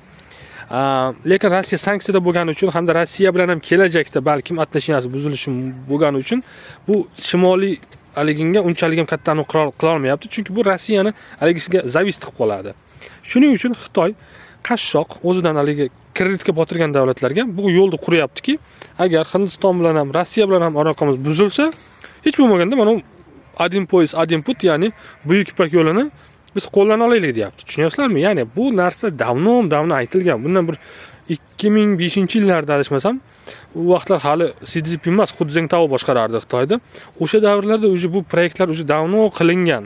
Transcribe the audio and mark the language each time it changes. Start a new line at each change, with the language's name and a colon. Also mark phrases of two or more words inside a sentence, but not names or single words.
Uzbek: Lekin Rossiya sanksiyada bo'lgani uchun hamda Rossiya bilan ham kelajakda balkim отношенияsi buzilishi bo'lgani uchun bu shimoliy haliginga unchalik ham katta aniq qila olmayapti, chunki bu Rossiyani haligisiga zavist qilib qoladi. Shuning uchun Xitoy qashshoq o'zidan haligi kreditga botirgan davlatlarga bu yo'lni quryaptiki, agar Hindiston bilan ham Rossiya bilan ham aloqamiz buzilsa, hech bo'lmaganda mana
Russian: один поезд, один путь,
Uzbek: ya'ni Buyuk Ipak yo'lini biz qo'ldan olaylik deyapti. Tushunyapsizlarmi? Ya'ni bu narsa davno aytilgan. Bundan bir 2005-yillarda adashmasam, u vaqtlar hali Si Szinpin emas, Hu Jintao boshqarardi Xitoyda. O'sha davrlarda bu proyektlar davno qilingan.